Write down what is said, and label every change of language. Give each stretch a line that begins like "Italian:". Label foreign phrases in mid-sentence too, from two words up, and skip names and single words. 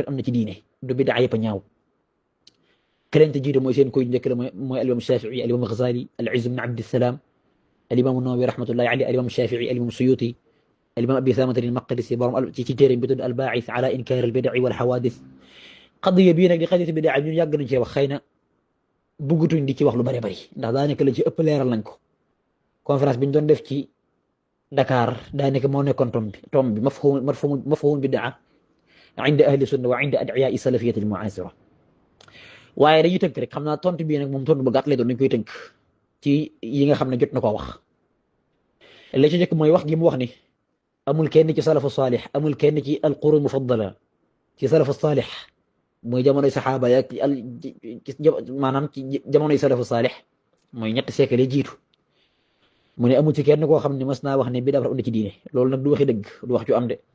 Wolof: rafet am na ci diine du bidaa yëpp a ñaaw keneen te jiite mooy seen koy njëkk la mooy al-imam Shaafi'i al-imam Ghazali al-Izz ibn Abdissalaam al-imam Nawawi
Arabic: رحمة الله عليه
Wolof: al-imam Shaafi'i al-imam Suyuti al-imam Abi Thaamata al-Maqdisi borom ci téere bi tudd al-Baa'ith ala inkaar al-bid'i wal hawaadith qadiya bii nag di qadiyatu bidaa ñun yàgg nañ cee wax xëy na buggutuñ di ci wax lu bari bari ndax daanaka la ci ëpp leeral nañ ko conférence bi ñu doon def ci Dakar daanaka moo nekkoon tom bi
Arabic: مفهوم بدعة عند أهل سنة وعند أدعياء السلفية المعاصرة
Wolof: waaye dañuy tënk rek xam naa tontu bii nag moom tontu bu gàtt lay doon dañ koy tënk ci yi nga xam ne jot na koo wax li ci njëkk mooy wax gi mu wax ni amul kenn ci
Arabic: سلف صالح
Wolof: amul kenn ci
Arabic: القرون المفضلة
Wolof: ci
Arabic: سلف صالح
Wolof: mooy jamonoy saxaaba ya maanaam ci jamonoy
Arabic: سلف صالح
Wolof: mooy ñetti siècle yi jiitu mu ne amu ci kenn koo xam ne mas naa wax ne bidaa dafa indi ci diine loolu nag du waxi dëgg du wax ju am de